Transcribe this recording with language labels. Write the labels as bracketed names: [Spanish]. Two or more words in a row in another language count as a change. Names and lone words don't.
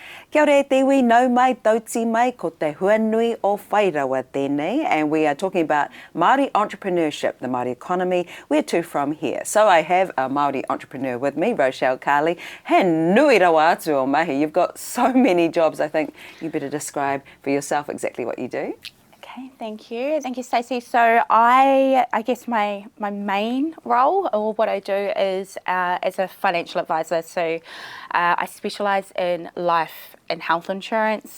[Māori] Kia ora e tewi, nau mai, tauti mai, ko te Huanui o Whai Rawa tēnei, [English] and we are talking about Māori entrepreneurship, the Māori economy. Where to from here? So I have a Māori entrepreneur with me, Rochelle Carley. [Māori] He nui rawa atu o mahi. [English] You've got so many jobs. I think you better describe for yourself exactly what you do. Okay, thank you. Thank you, Stacey. So I guess my main role, or what I do, is as a financial advisor. So I specialise in life and health insurance.